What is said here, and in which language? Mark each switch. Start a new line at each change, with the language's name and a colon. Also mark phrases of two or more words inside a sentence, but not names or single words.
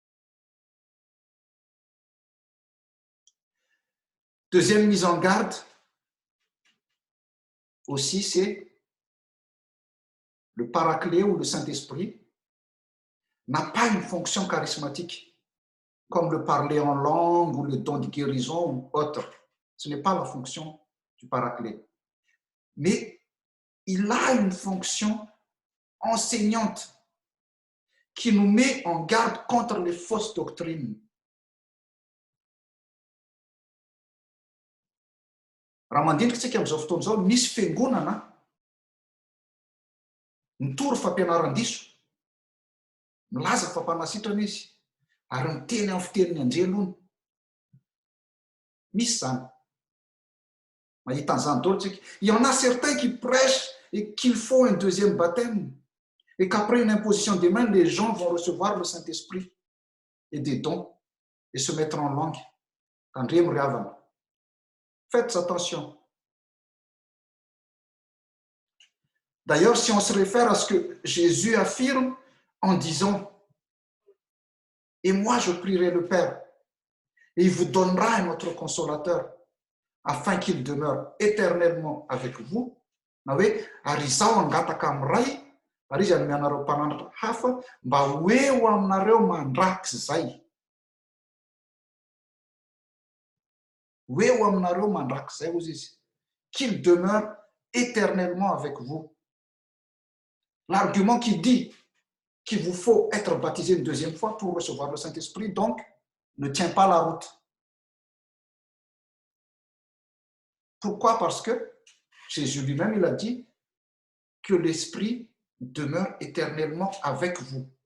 French: Deuxième mise en garde aussi, c'est le Paraclet ou le Saint-Esprit n'a pas une fonction charismatique comme le parler en langue ou le don de guérison ou autre. Ce n'est pas la fonction du Paraclet. Mais il a une fonction enseignante qui nous met en garde contre les fausses doctrines.
Malagasy: Raha mandiniky tsika amin'izao fotoana izao, misy fiangonana mitory fampianaran-diso, milaza fampanasitrana izy, ary miteny amin'ny fitenin'ny anjelony. Misy zany. Mahita an'izany daholo tsika.
French: Il y en a certains qui prêchent et qu'il faut un deuxième baptême. Et qu'après une imposition des mains, les gens vont recevoir le Saint-Esprit et des dons et se mettre en langue. Faites attention. D'ailleurs, si on se réfère à ce que Jésus affirme en disant « Et moi, je prierai le Père, et il vous donnera un autre consolateur, afin qu'il demeure éternellement avec vous.
Malagasy: » Ary izaho angataka amin'iray, ary izy hanome anareo mpanandratra hafa mba hoeo aminareo mandrakizay. Hoeo aminareo mandrakizay hozy izy.
French: Qu'il demeure éternellement avec vous. L'argument qui dit qu'il vous faut être baptisé une deuxième fois pour recevoir le Saint-Esprit, donc, ne tient pas la route. Pourquoi? Parce que Jésus lui-même, il a dit que l'Esprit demeure éternellement avec vous.